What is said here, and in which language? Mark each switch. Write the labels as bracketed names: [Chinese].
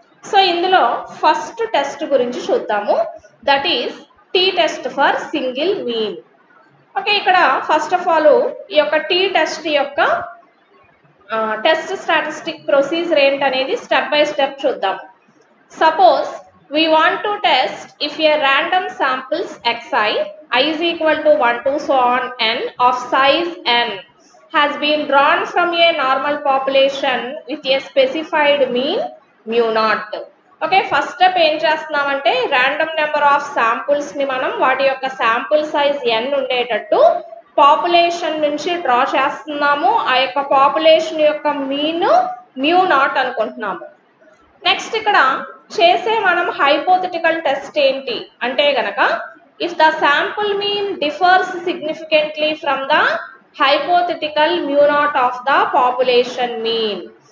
[Telugu] So ఇందులో first test గురించి చూద్దాము, [English] That is t test for single mean. [Telugu] Okay, ఇక్కడ ఫస్ట్ ఆఫ్ ఆల్ ఈ యొక్క టీ టెస్ట్ యొక్క టెస్ట్ స్టాటిస్టిక్ ప్రొసీజర్ ఏంటనేది స్టెప్ బై స్టెప్ చూద్దాం. [English] Suppose we want to test if a random samples xi I is equal to 1 to so on n of size n has been drawn from a normal population with a specified mean mu naught. [Telugu] Okay, first step ఏం చేస్తున్నామంటే random number of samples ని మనం వాటి యొక్క sample size n ఉండేటట్టు population నుంచి draw చేస్తున్నాము. ఆ యొక్క పాపులేషన్ యొక్క మీన్ మ్యూ నాట్ అనుకుంటున్నాము. నెక్స్ట్ ఇక్కడ చేసే మనం హైపోథెటికల్ టెస్ట్ ఏంటి అంటే గనక, [English] If the sample mean differs significantly from the hypothetical mu naught of the population mean.